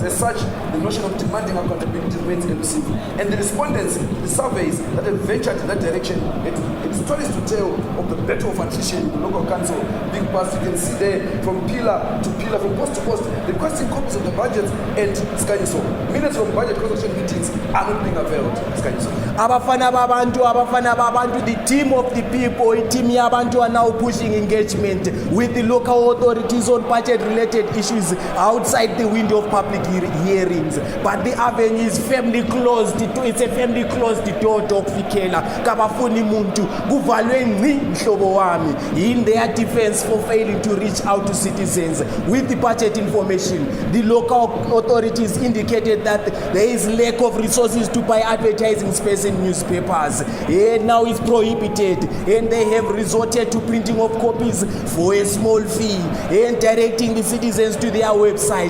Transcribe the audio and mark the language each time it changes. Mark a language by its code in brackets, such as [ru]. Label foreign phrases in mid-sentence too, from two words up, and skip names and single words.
[en] As such, the notion of demanding accountability remains elusive. And the respondents, the surveys that have ventured in that direction, it's stories to tell of the battle of attrition in the local council being passed. You can see there from pillar to pillar, from post to post, requesting copies of the budgets and Skanyiso. Minutes from budget construction meetings are not being availed. Skanyiso. [nd] Abafana babantu, [en] the team of the people, team yabantu are now pushing engagement with the local authorities on budget-related issues outside the window of public hearings. But the avenue is firmly closed. It's a firmly closed door, Dr. Vikela. [nd] Kabafuni muntu, kuvalwe ngci mhlobo wami. [en] In their defense for failing to reach out to citizens with the budget information, the local authorities indicated that there is lack of resources to buy advertising space in newspapers. And now it's prohibited, and they have resorted to printing of copies for a small fee and directing the citizens to their website.